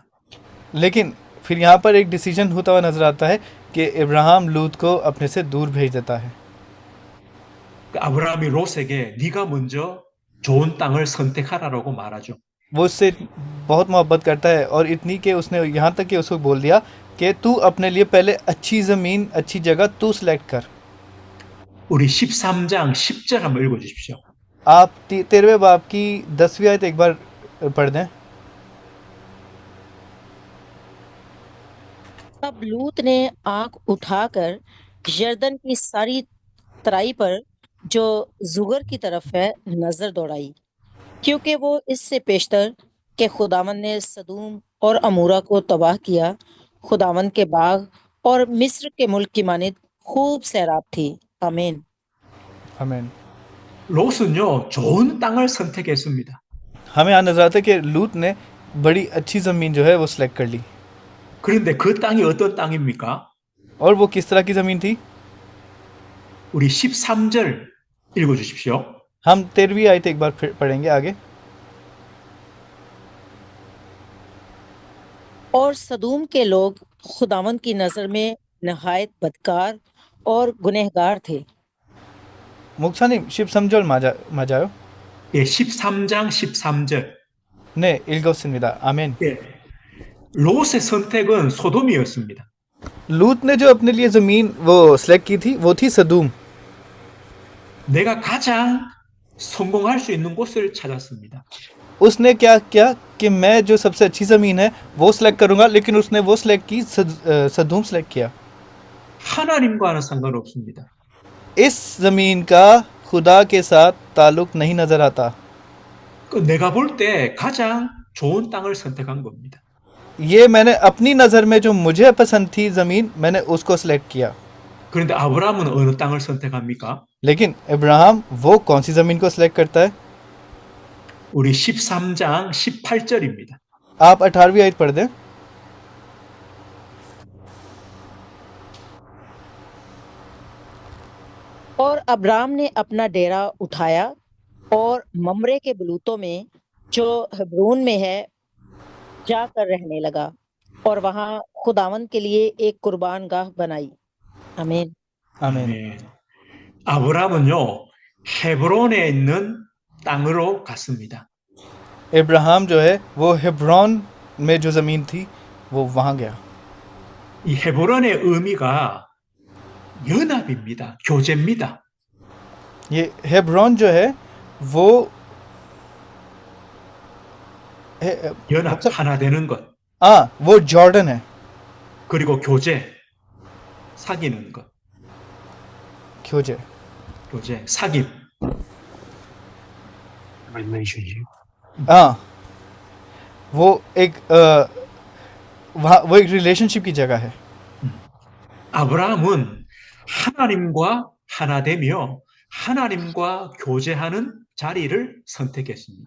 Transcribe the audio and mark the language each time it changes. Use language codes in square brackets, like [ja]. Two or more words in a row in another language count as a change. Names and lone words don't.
[hi] लेकिन फिर यहाँ पर एक डिसीजन होता हुआ नजर आता है कि इब्राहिम लूत को अपने से दूर भेज देता है। [ko] 아브라함이 롯에게 네가 먼저 좋은 땅을 선택하라고 말하죠. [hi] वो उससे बहुत मोहब्बत करता है और इतनी कि उसने यहाँ तक कि उसको बोल दिया कि तू अपने लिए पहले अच्छी ज़मीन, अच्छी जगह तू सिलेक्ट कर। [ko] 우리 13장 10절 한번 읽어주십시오. [hi] आप 13वें बाब की 10वीं आयत एक बार पढ़ दें। तब लूत ने आंख उठाकर यरदन की सारी तराई पर जो जुगर की तरफ है नजर दौड़ाई, क्योंकि वो इससे पेशतर कि खुदावन ने सदूम और अमूरा को तबाह किया, खुदावन के बाग और मिस्र के मुल्क की मानित खूब सैराब थी। आमीन। आमीन। [ko] 롯은요 좋은 땅을 선택했습니다. [hi] हमें यहाँ नजर आता है कि लूत ने बड़ी अच्छी ज़मीन जो है वो सिलेक्ट कर ली। [ko] 그런데 그 땅이 어떤 땅입니까? [hi] और वो किस तरह की ज़मीन थी? [ko] 우리 13절 읽어주십시오. [hi] हम 13वीं आयत एक बार फिर पढ़ेंगे आगे। और सदूम के लोग खुदावंद की नजर में नहायत बदकार और गुनहगार थे। [ko] 목사님 13절 맞아요? 예, 13장 13절. 네, 읽었습니다. 아멘. 예, 롯의 선택은 소돔이었습니다. [hi] लूत ने जो अपने लिए ज़मीन वो सिलेक्ट की थी वो थी सदूम। [ko] 내가 가장 성공할 수 있는 곳을 찾았습니다. [hi] उसने क्या किया कि मैं जो सबसे अच्छी ज़मीन है वो सिलेक्ट करूंगा, लेकिन उसने वो सिलेक्ट की सदूम सिलेक्ट किया। [ko] 하나님과는 상관없습니다. [hi] इस ज़मीन का खुदा के साथ ताल्लुक नहीं नज़र आता। [ko] 그 내가 볼 때 가장 좋은 땅을 선택한 겁니다. [hi] ये मैंने अपनी नज़र में जो मुझे पसंद थी ज़मीन, मैंने उसको सिलेक्ट किया। [ko] 그런데 아브라함은 어느 땅을 선택합니까? [hi] लेकिन इब्राहिम वो कौन सी ज़मीन को सिलेक्ट करता है? [ko] 우리 13장 18절입니다. [hi] आप 18वीं आयत पढ़ दें। और अब्राम ने अपना डेरा उठाया और ममरे के बलूतों में जो हेब्रोन में है जाकर रहने लगा और वहां खुदावंद के लिए एक कुर्बान गाह बनाई। आमीन। आमीन। [ko] 네. 아브라함은요, 헤브론에 있는 땅으로 갔습니다. [hi] इब्राहिम जो है वो हेब्रोन में जो ज़मीन थी वो वहाँ गया। [ko] 이 헤브론의 의미가 연합입니다. 교제입니다. [hi] ये हेब्रोन जो है वो [ko] 연합, 하나 되는 것. [hi] वो जॉर्डन है। [ko] 그리고 교제, 사귀는 것. 교제, 사귐. [en] relationship. [hi] वो एक वो एक रिलेशनशिप की जगह है। [ko] 아브라함은 하나님과 하나 되며 하나님과 교제하는 자리를 선택했습니다.